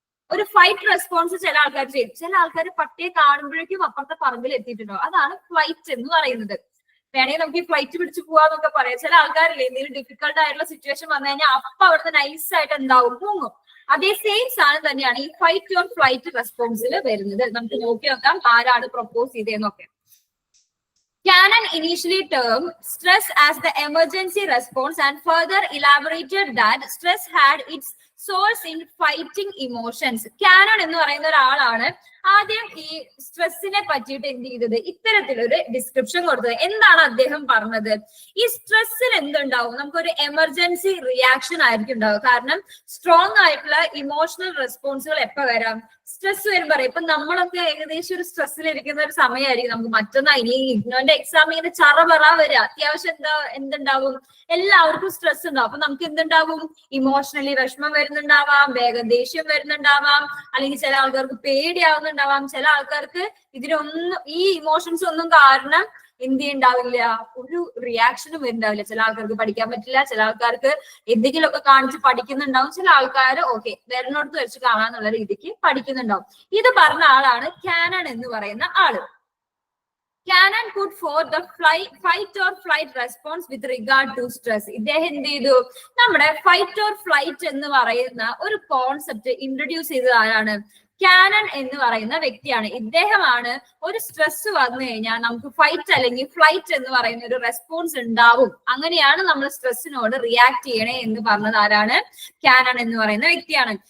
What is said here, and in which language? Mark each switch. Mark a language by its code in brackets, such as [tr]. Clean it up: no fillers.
[ml] ഒരു fight response ചില ആൾക്കാർ ചെയ്യും. ചില ആൾക്കാർ പട്ടിയെ കാണുമ്പോഴേക്കും അപ്പുറത്തെ പറമ്പിൽ എത്തിയിട്ടുണ്ടോ, അതാണ് ഫ്ലൈറ്റ് എന്ന് പറയുന്നത്. വേണമെങ്കിൽ നമുക്ക് ഈ ഫ്ലൈറ്റ് പിടിച്ചു പോവാന്നൊക്കെ പറയാം. ചില ആൾക്കാരില്ലേ എന്തെങ്കിലും ഡിഫിക്കൽട്ട് ആയിട്ടുള്ള സിറ്റുവേഷൻ വന്നു കഴിഞ്ഞാൽ അപ്പൊ അവിടുത്തെ നൈസ് ആയിട്ട് എന്താവും, തൂങ്ങും. അതേ സെയിം സാധനം തന്നെയാണ് ഈ ഫൈറ്റ് ഓർ ഫ്ലൈറ്റ് റെസ്പോൺസിൽ വരുന്നത്. നമുക്ക് നോക്കി നോക്കാം ആരാണ് propose ചെയ്തതെന്നൊക്കെ. [en] Cannon initially termed stress as the emergency response and further elaborated that stress had its source in fighting emotions. [ml] Cannon എന്ന് പറയുന്ന ഒരാളാണ് ആദ്യം ഈ സ്ട്രെസ്സിനെ പറ്റിയിട്ട് എന്ത് ചെയ്തത്, ഇത്തരത്തിലൊരു ഡിസ്ക്രിപ്ഷൻ കൊടുത്തത്. എന്താണ് അദ്ദേഹം പറഞ്ഞത്, ഈ സ്ട്രെസ്സിൽ എന്തുണ്ടാവും, നമുക്കൊരു എമർജൻസി റിയാക്ഷൻ ആയിരിക്കും ഉണ്ടാവും. കാരണം സ്ട്രോങ് ആയിട്ടുള്ള ഇമോഷണൽ റെസ്പോൺസുകൾ എപ്പോ വരാം, സ്ട്രെസ് വരുമ്പോ. ഇപ്പൊ നമ്മളൊക്കെ ഏകദേശം ഒരു സ്ട്രെസ്സിലിരിക്കുന്ന ഒരു സമയമായിരിക്കും. നമുക്ക് മറ്റൊന്നാ ഇനി ഇഗ്നോന്റെ എക്സാം ഇങ്ങനെ ചറപറ വരിക, അത്യാവശ്യം എന്തുണ്ടാവും, എല്ലാവർക്കും സ്ട്രെസ് ഉണ്ടാവും. അപ്പൊ നമുക്ക് എന്തുണ്ടാവും, ഇമോഷണലി വിഷമം വരുന്നുണ്ടാവാം, വേഗം ദേഷ്യം വരുന്നുണ്ടാവാം, അല്ലെങ്കിൽ ചില ആൾക്കാർക്ക് പേടിയാവുന്നുണ്ടാവാം, ചില ആൾക്കാർക്ക് ഇതിനൊന്നും ഈ ഇമോഷൻസ് ഒന്നും കാരണം എന്ത് ഉണ്ടാവില്ല, ഒരു റിയാക്ഷനും വരുന്നുണ്ടാവില്ല. ചില ആൾക്കാർക്ക് പഠിക്കാൻ പറ്റില്ല, ചില ആൾക്കാർക്ക് എന്തെങ്കിലുമൊക്കെ കാണിച്ച് പഠിക്കുന്നുണ്ടാവും, ചില ആൾക്കാർ ഓക്കെ വേറെന്നോടത്ത് വെച്ച് കാണാന്നുള്ള രീതിക്ക് പഠിക്കുന്നുണ്ടാവും. ഇത് പറഞ്ഞ ആളാണ് കാനൺ എന്ന് പറയുന്ന ആള്. [en] Cannon put forth the fight or flight response with regard to stress. [ml] ഇദ്ദേഹം എന്ത് ചെയ്തു, നമ്മുടെ ഫൈറ്റ് ഓർ ഫ്ലൈറ്റ് എന്ന് പറയുന്ന ഒരു കോൺസെപ്റ്റ് ഇൻട്രൊഡ്യൂസ് ചെയ്തത് ആരാണ്, കാനൺ എന്ന് പറയുന്ന വ്യക്തിയാണ്. ഇദ്ദേഹമാണ് ഒരു സ്ട്രെസ് വന്നു കഴിഞ്ഞാൽ നമുക്ക് ഫൈറ്റ് അല്ലെങ്കിൽ ഫ്ലൈറ്റ് എന്ന് പറയുന്ന ഒരു റെസ്പോൺസ് ഉണ്ടാവും, അങ്ങനെയാണ് നമ്മൾ സ്ട്രെസ്സിനോട് റിയാക്ട് ചെയ്യണേ എന്ന് പറഞ്ഞത് ആരാണ്, കാനൺ എന്ന് പറയുന്ന വ്യക്തിയാണ്.